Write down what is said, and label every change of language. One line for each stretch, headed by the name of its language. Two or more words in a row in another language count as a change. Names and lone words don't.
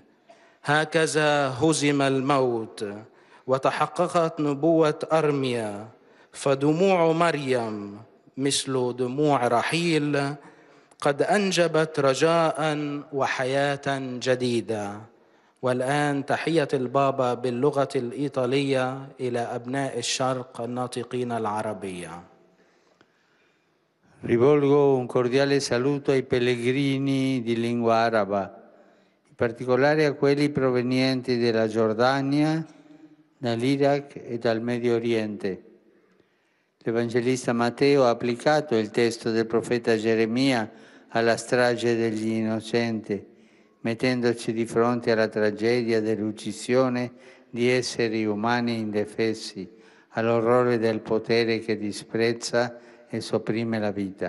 Arabic: هكذا هزم الموت وتحققت نبوة أرميا، فدموع مريم مثل دموع رحيل قد أنجبت رجاء وحياة جديدة. والآن تحية البابا باللغة الإيطالية إلى أبناء الشرق الناطقين العربية.
Italian: Rivolgo un cordiale saluto ai pellegrini di lingua araba, in particolare a quelli provenienti dalla Giordania, dall'Iraq e dal Medio Oriente. L'Evangelista Matteo ha applicato il testo del profeta Geremia alla strage degli innocenti, mettendoci di fronte alla tragedia dell'uccisione di esseri umani indefessi, all'orrore del potere che disprezza e sopprime la vita.